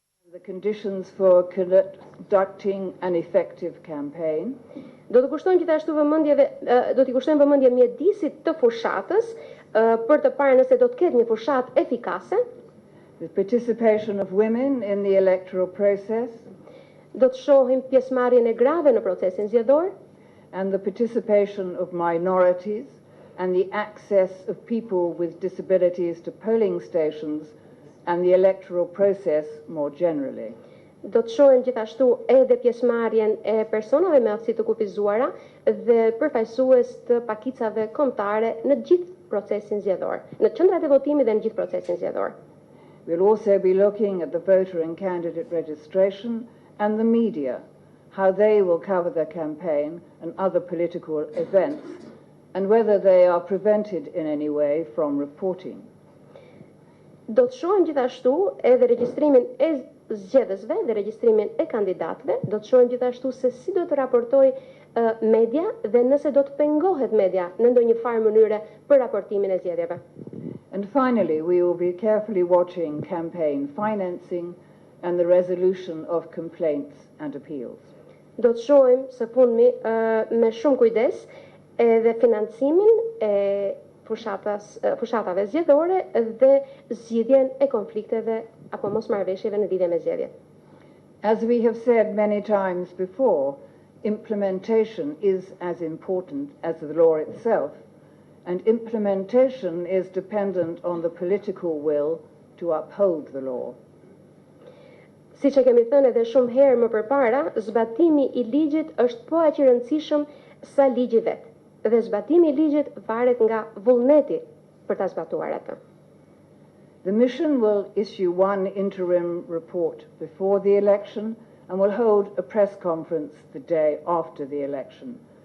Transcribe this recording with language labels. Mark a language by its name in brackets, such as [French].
[English] The conditions for conducting an effective campaign. [Albanian] Do të kushtojmë gjithashtu vëmendje mjedisit të fushatës për të parë nëse do të ketë një fushatë efikase. [English] The participation of women in the electoral process. [Albanian] Do të shohim pjesëmarrjen e grave në procesin zgjedhor. [English] And the participation of minorities and the access of people with disabilities to polling stations and the electoral process more generally. [Albanian] Do të shohim gjithashtu edhe pjesëmarrjen e personave me aftësi të kufizuara dhe përfaqësues të pakicave kombëtare në gjithë procesin zgjedhor, në qendrat e votimit dhe në gjithë procesin zgjedhor. [English] We'll also be looking at the voter and candidate registration and the media, how they will cover the campaign and other political events, and whether they are prevented in any way from reporting. [Albanian] Do të shohim gjithashtu edhe regjistrimin e zgjedhësve dhe regjistrimin e kandidatëve, do të shohim gjithashtu se si do të raportoj media dhe nëse do të pengohet media në ndonjë farë mënyre për raportimin e zgjedhjeve. [English] And finally, we will be carefully watching campaign financing and the resolution of complaints and appeals. [Albanian] Do të shohim së fundmi me shumë kujdes edhe financimin e fushatave zgjedhore dhe zgjidhjen e konflikteve apo mosmarrëveshjeve në lidhje me zgjedhjet. [English] As we have said many times before, implementation is as important as the law itself, and implementation is dependent on the political will to uphold the law. [Albanian] Siç e kemi thënë edhe shumë herë më përpara, zbatimi i ligjit është po aq i rëndësishëm sa ligji vet, dhe zbatimi i ligjit varet nga vullneti për ta zbatuar atë. [English] The mission will issue one interim report before the election and will hold a press conference the day after the election.